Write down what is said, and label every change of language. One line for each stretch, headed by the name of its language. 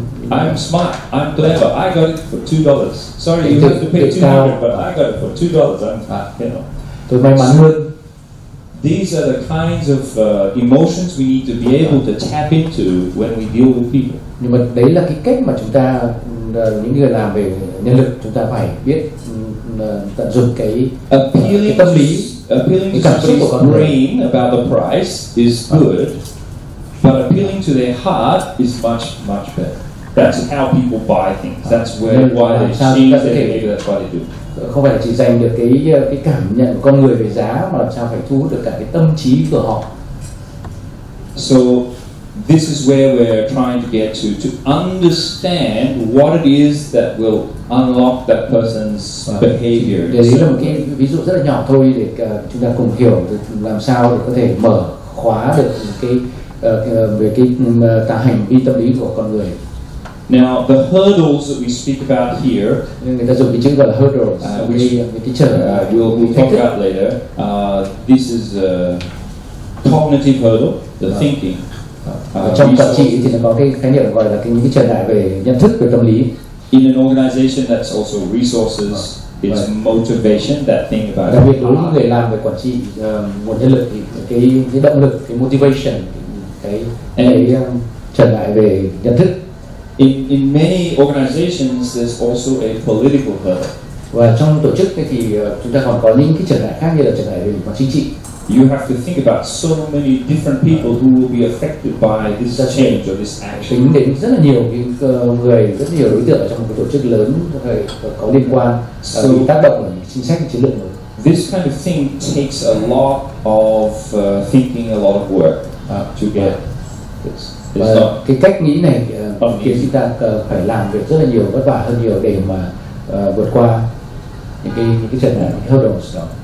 English: I'm smart, I'm clever, I got it for $2. Sorry, you have to pay $200, but I got it for $2.
Vietnamese: Tôi may mắn hơn.
English: These are the kinds of emotions we need to be able to tap into when we deal with people.
Vietnamese: Nhưng mà đấy là cái cách mà chúng ta, những người làm về nhân lực, chúng ta phải biết tận dụng cái tâm lý,
English: appealing to somebody's brain about the price is good, but appealing to their heart is much better. That's how people buy things. That's why they change their behavior. That's why they do.
Vietnamese: Không phải là chỉ dành được cái cảm nhận của con người về giá, mà làm sao phải thu hút được cả cái tâm trí của họ.
English: So this is where we're trying to get to understand what it is that will unlock that person's behavior.
Vietnamese: Đấy là một cái ví dụ rất là nhỏ thôi để chúng ta cùng hiểu làm sao để có thể mở khóa được cái về cái hành vi tâm lý của con người.
English: Now the hurdles that we speak about here,
Vietnamese: người ta dùng cái chữ gọi là hurdles, cái trở
English: we'll talk about later. This is a cognitive hurdle, the thinking.
Vietnamese: Trong quản trị thì nó có cái khái niệm gọi là những cái trở ngại về nhận thức, về tâm lý.
English: In an organization, that's also resources, it's motivation, that thing about.
Vietnamese: Đặc biệt đối với những người làm về quản trị nguồn nhân lực thì cái động lực, cái motivation, cái trở ngại về nhận thức.
English: In many organizations, there's also a political hurdle.
Vietnamese: Và trong tổ chức thì chúng ta còn có những cái trở ngại khác như là trở ngại về mặt chính trị.
English: You have to think about so many different people who will be affected by this change or this action.
Vietnamese: Tính đến rất là nhiều cái người, rất nhiều đối tượng ở trong một cái tổ chức lớn có liên quan bị tác động bởi chính sách chiến lược mới.
English: This kind of thing takes a lot of thinking, a lot of work to get this.
Vietnamese: Và cái cách nghĩ này khiến chúng ta phải làm việc rất là nhiều, vất vả hơn nhiều để mà vượt qua những cái trở ngại, những hurdles đó.